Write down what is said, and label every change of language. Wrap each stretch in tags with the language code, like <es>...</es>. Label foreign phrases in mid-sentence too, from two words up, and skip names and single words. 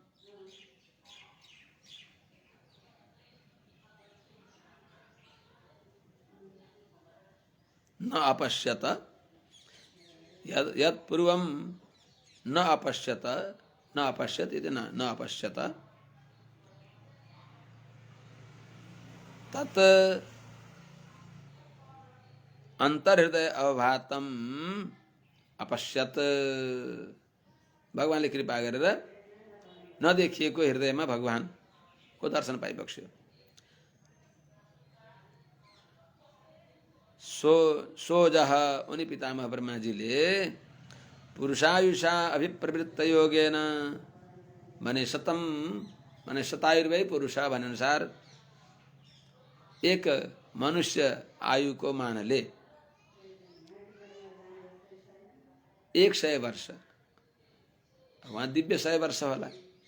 <sa>न अपश्यत यत्पूर्वं न अपश्यत न अपश्यत इति न अपश्यत तत् अंतर्हृदय अवभातम अपश्यत।</sa> <ne>भगवानले कृपा गरेर नदेखिएको हृदयमा भगवानको दर्शन पाइबक्स्यो। सोजः उनी पितामह ब्रह्माजीले</ne> <sa>पुरुषायुषा अभिप्रवृत्त योगेन</sa> <ne>भने शतम भने</ne> <sa>शतायुर्वै पुरुष</sa> <ne>भने अनुसार एक मनुष्य आयु को मानले 100 वर्ष वहाँ दिव्य 100 वर्ष होला।</ne>